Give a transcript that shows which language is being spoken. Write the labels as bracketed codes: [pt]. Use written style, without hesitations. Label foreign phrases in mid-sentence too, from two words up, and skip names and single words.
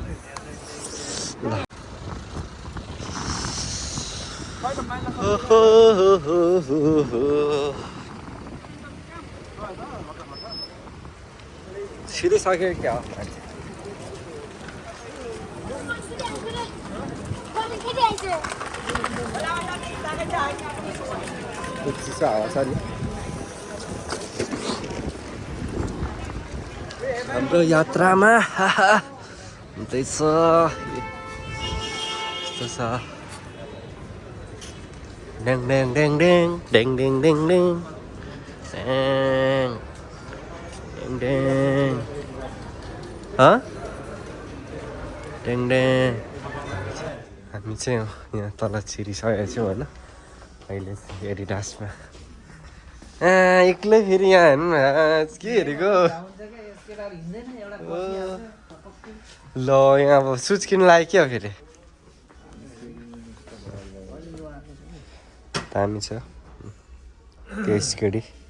[ne] छिरिसक्यो क्या चिसो हावा छ नि। हाम्रो यात्रामा हुँदैछ यस्तो छ। Ding ding ding ding ding ding ding ding ding ding ding. Hah? टेङडेङ हामी चाहिँ यहाँ तल छिरिसकेको छौँ होइन अहिले चाहिँ एडिडासमा एक्लै फेरि यहाँ हेर्नु न के हेरेको ल यहाँ अब सुज किन्नु लाग्यो क्या फेरि दामी छ त्यो स्केडी